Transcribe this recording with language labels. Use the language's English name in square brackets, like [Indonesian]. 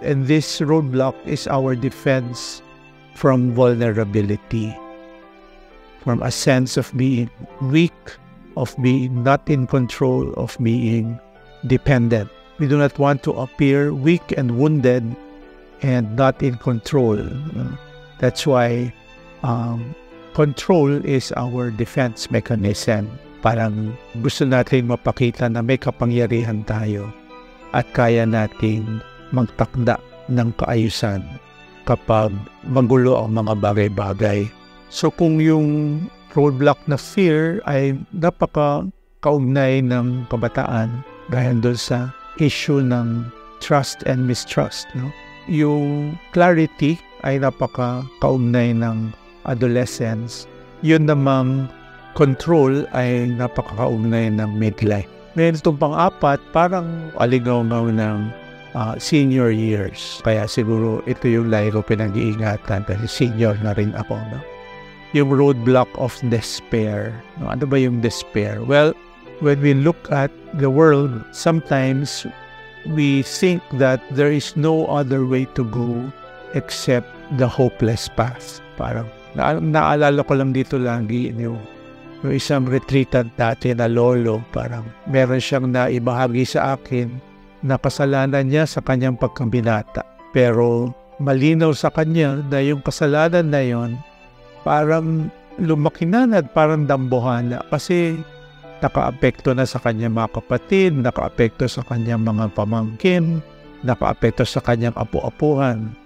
[English] And this roadblock is our defense from vulnerability, from a sense of being weak, of being not in control, of being dependent. We do not want to appear weak and wounded and not in control. That's why control is our defense mechanism. [Filipino] Parang gusto natin mapakita na may kapangyarihan tayo at kaya nating magtakda ng kaayusan kapag magulo ang mga bagay-bagay. So kung yung roadblock na fear ay napaka-kaugnay ng kabataan gaya doon sa issue ng [English] trust and mistrust, [Filipino] no? Yung clarity ay napaka-kaugnay ng adolescence. Yun namang control ay napaka-kaugnay ng midlife. Ngayon itong pang-apat, parang aligaw-ngaw ng senior years. Kaya siguro ito yung lagi ko pinag-iingatan kasi senior na rin ako, no? Yung roadblock of despair. No? Ano ba yung despair? [English] Well, when we look at the world, sometimes we think that there is no other way to go except the hopeless path. [Filipino] Parang naalala ko lang dito lagi yung isang retreatant dati na lolo, parang meron siyang naibahagi sa akin na kasalanan niya sa kanyang pagkabinata. Pero malinaw sa kanya na yung kasalanan na yon parang lumaki na at parang dambuhan na kasi nakaapekto na sa kanyang mga kapatid, nakaapekto sa kanyang mga pamangkin, nakaapekto sa kanyang apu-apuhan.